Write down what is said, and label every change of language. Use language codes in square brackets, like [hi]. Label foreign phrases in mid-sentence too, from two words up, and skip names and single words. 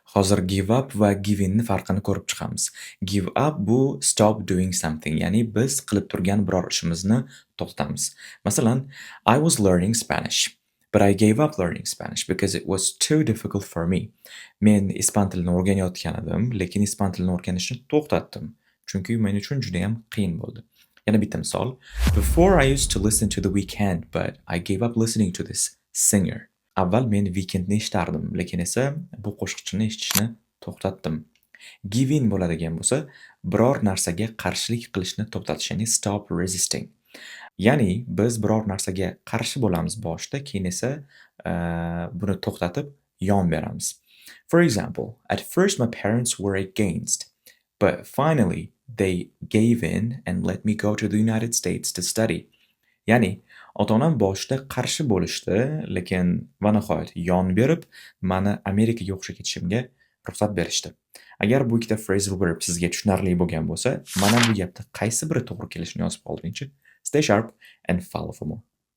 [uz] Hozir [en] give up [uz] va [en] give inni [uz] farqini ko'rib chiqamiz. [en] Give up bu stop doing something, [uz] ya'ni biz qilib turgan biror ishimizni to'xtatamiz. Masalan, [en] I was learning Spanish, but I gave up learning Spanish because it was too difficult for me. [uz] Men ispan tilini o'rganayotgan edim, lekin ispan tilini o'rganishni to'xtatdim, chunki men uchun juda ham qiyin bo'ldi. Yana bitta misol. [en] Before I used to listen to The Weeknd, but I gave up listening to this singer. [uz] Avval men Weekndni eshitardim, lekin esa bu qo'shiqchini eshitishni to'xtatdim. [en] Give in [uz] bo'ladigan bo'lsa, biror narsaga qarshilik qilishni to'xtatish, ya'ni [en] stop resisting. [uz] Ya'ni biz biror narsaga qarshi bo'lamiz boshida, keyin esa buni to'xtatib yon beramiz. [en] For example, at first my parents were against, but finally they gave in and let me go to the United States to study. [uz] Ya'ni ota-onam boshida qarshi bo'lishdi, lekin va nihoyat yon berib, mani Amerikaga o'qishga ketishimga ruxsat berishdi. Agar bu ikkita [en] phrasal verb [uz] sizga tushunarli bo'lgan bo'lsa, mana bu gapda qaysi biri to'g'ri kelishini yozib qoldingchi? [en] Stay sharp and follow for more.